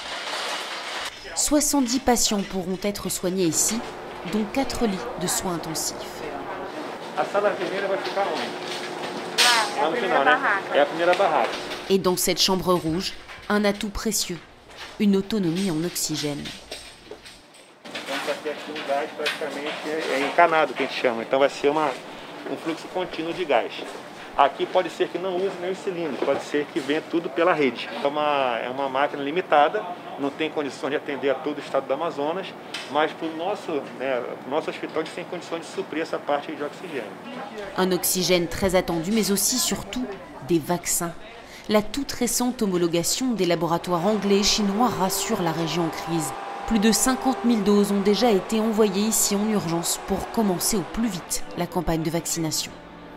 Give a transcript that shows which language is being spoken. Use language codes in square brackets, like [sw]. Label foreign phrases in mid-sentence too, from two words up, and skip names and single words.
[fr] 70 patients pourront être soignés ici, dont 4 lits de soins intensifs. Et dans cette chambre rouge, un atout précieux, une autonomie en oxygène. [pt] Fluxo contínuo de gás. Aqui pode ser que não use nem o cilindro, pode ser que venha tudo pela rede. É uma máquina limitada, não tem condições de atender a todo o estado do Amazonas, mas para o nosso hospital a gente tem condições de suprir essa parte de oxigênio. [fr] Un oxygène très attendu, mais aussi surtout des vaccins. La toute récente homologation des laboratoires anglais et chinois rassure la région en crise. Plus de 50 000 doses ont déjà été envoyées ici en urgence pour commencer au plus vite la campagne de vaccination.